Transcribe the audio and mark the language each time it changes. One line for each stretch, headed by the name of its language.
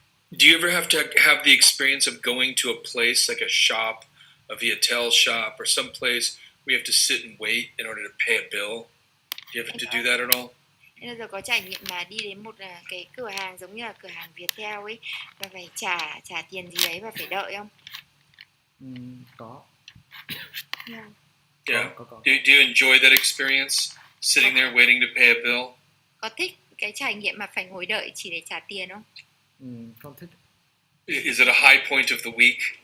English: Do you ever have to have the experience of going to a place like a shop, a Viatel shop, or some place where you have to sit and wait in order to pay a bill? Do you have to do that at all?
Vietnamese: Em bao giờ có trải nghiệm mà đi đến một cái cửa hàng giống như là cửa hàng Viettel ấy và phải trả tiền gì đấy và phải đợi không? Có.
English: Yeah.
Vietnamese: Có.
English: Do you enjoy that experience, sitting there waiting to pay a bill?
Vietnamese: Có thích cái trải nghiệm mà phải ngồi đợi chỉ để trả tiền không? Không thích.
English: Is it a high point of the week?